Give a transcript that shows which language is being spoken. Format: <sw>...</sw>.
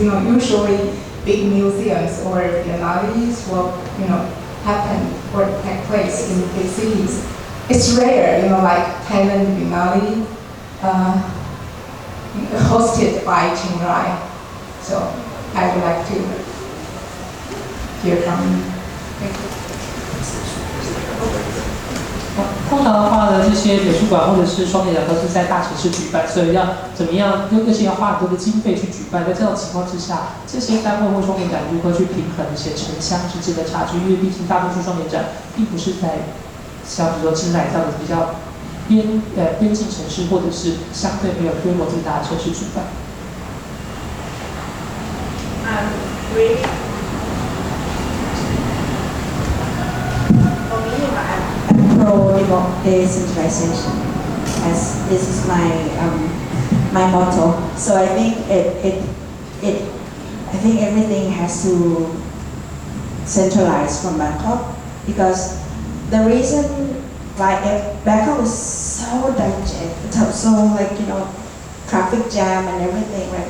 <en>Usually big museums or biennales will happen or take place in big cities. It's rare, like Thailand Biennale. hosted by Chiang Rai. So I would like to hear from you. Thank you.</en> <zh>通常的话呢，这些美术馆或者是双年展都是在大城市举办，所以要怎么样，而且要花很多的经费去举办。在这种情况之下，这些单位或双年展如何去平衡一些城乡之间的差距？因为毕竟大多数双年展并不是在像比如说清莱这样的比较边境城市，或者是相对没有规模这么大的城市举办。</zh> <en>Really, for me, I'm pro decentralization, as this is my motto. So I think I think everything has to centralize from Bangkok, because the reason why Bangkok is so digested, so like traffic jam and everything, right?</en>